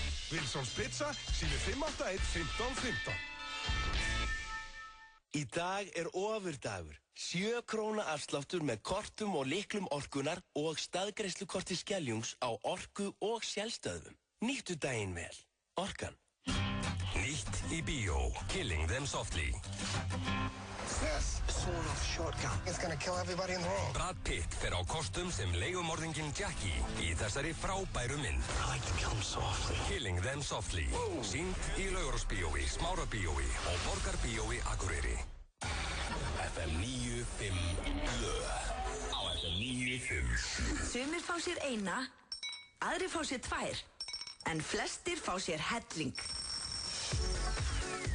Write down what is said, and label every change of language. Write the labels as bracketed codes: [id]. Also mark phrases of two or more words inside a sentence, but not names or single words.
[is] Wilsons Pizza, sími 581 1515. Í dag er ofurdagur. 7 króna afsláttur með kortum og lyklum orkunnar og staðgreiðslukorti Skeljungs á orku og sjálfstöðvum. Nýttu daginn vel. Orkan. Nýtt í bíó. [en] Killing Them Softly. This sort-off shotgun. It's gonna kill everybody in the room. [is] Brad Pitt fer á kostum sem leigumorðinginn Jackie í þessari frábæru mynd. [en] I like to kill them softly. Killing Them Softly. [is] Sýnd í Laugarásbíói, Smárabíói og Borgarbíói Akureyri. FM 95 blöð. Á FM 95. Sumir fá sér eina, aðrir fá sér 2, en flestir fá sér helling.